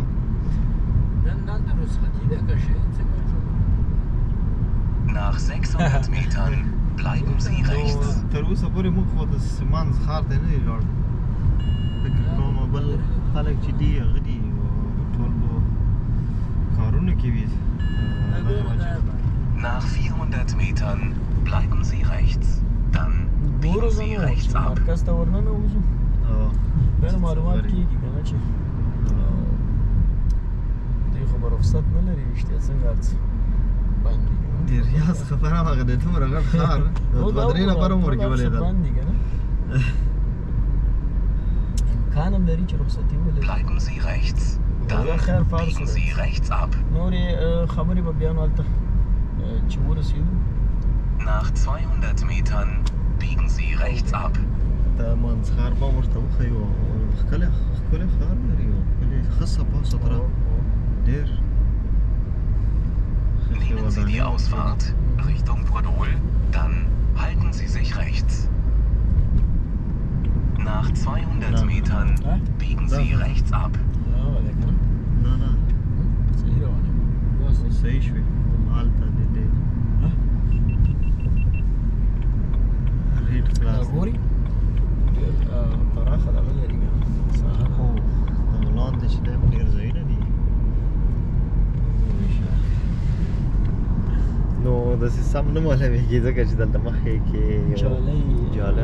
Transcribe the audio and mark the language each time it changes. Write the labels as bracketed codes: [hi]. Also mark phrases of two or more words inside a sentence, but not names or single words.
[ps] دلته رخصتي ده که شی څنګه جوړ [de] Nach 600 Metern bleiben Sie rechts. [ps] تر اوسه پورې موږ خو د سیمانز ښار ته نه دی لاړ فکر کوم بل خلک چې دي هغه دي ټول به کارونه کې وي [de] Nach 400 Metern bleiben Sie rechts. Dann biegen Sie rechts ab. [ps] مرکز ته ورننه وځو بیا نو معلومات کېږي که نه چې دوی خو به رخصت نه لري رښتیا څنګه هر څه بند دي د ریاض خبره هغه د دومره غټ ښار دوه درې نفره مو ورکې ولیدل بند دي که نه امکان هم لري چې رخصتي ولري [de] Bleiben Sie rechts. Dann [ps] خیر فارس [de] biegen Sie rechts ab. [ps] نورې خبرې به بیا نو هلته چې ورسېدو [de] Nach 200 Metern biegen Sie rechts ab. [ps] دا منځ ښار به ورته وښیو ښکلی ښار لري او ښکلې ښه صفا سطره ډېر [de] Nehmen Sie die Ausfahrt Richtung Podol, dann halten Sie sich rechts. Nach 200 Metern biegen Sie rechts ab. [ps] نه نه صحیح روانه بس صحیح شوې هلته د دې ریډ کلاس ګوري ډېر پراخه دغه لري که نه ساحه هو دغه لاندې چې دی ډېر ځایونه دي نو داسې سم نه معلومېږي ځکه چې دلته مخکې کې جالی